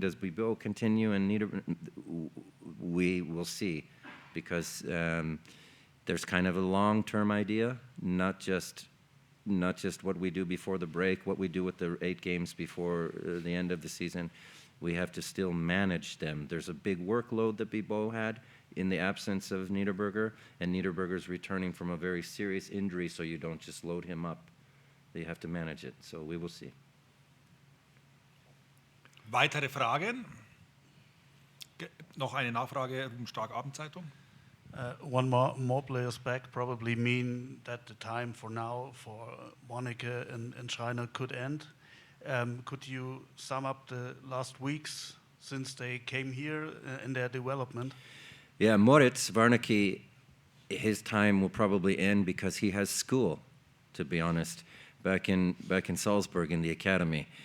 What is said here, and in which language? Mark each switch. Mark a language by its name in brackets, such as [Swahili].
[English] Does Bibo continue and we will see, because there's kind of a long-term idea, not just what we do before the break, what we do with the 8 games before the end of the season. We have to still manage them. There's a big workload that Bibo had in the absence of Niederberger, and Niederberger's returning from a very serious injury, so you don't just load him up. You have to manage it, so we will see. [German] Weitere Fragen? Noch eine Nachfrage, Ruben Stark, Abendzeitung. [English] One more players back probably mean that the time for now for Warnecke and Schreiner could end. Could you sum up the last weeks since they came here in their development? Yeah, Moritz Warnecke, his time will probably end because he has school, to be honest, back in Salzburg in the academy.